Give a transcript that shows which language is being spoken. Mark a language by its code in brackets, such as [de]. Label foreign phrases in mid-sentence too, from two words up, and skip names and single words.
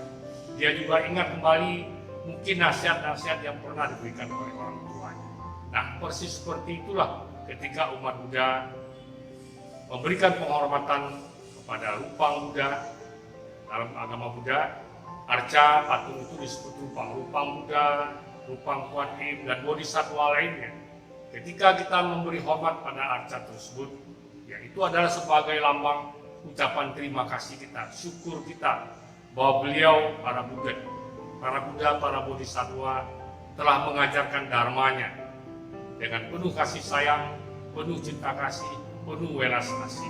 [id] Dia juga ingat kembali mungkin nasihat-nasihat yang pernah diberikan oleh orang tuanya. Nah, persis seperti itulah ketika umat Buddha memberikan penghormatan kepada rupang Buddha. Dalam agama Buddha, arca patung itu disebut rupang Buddha, rupang Kuan Im, dan bodhisattva lainnya. Ketika kita memberi hormat pada arca tersebut, ya itu adalah sebagai lambang ucapan terima kasih kita, syukur kita bahwa beliau, para Buddha, para bodhisattva telah mengajarkan dharmanya dengan penuh kasih sayang, penuh cinta kasih, penuh welas asih.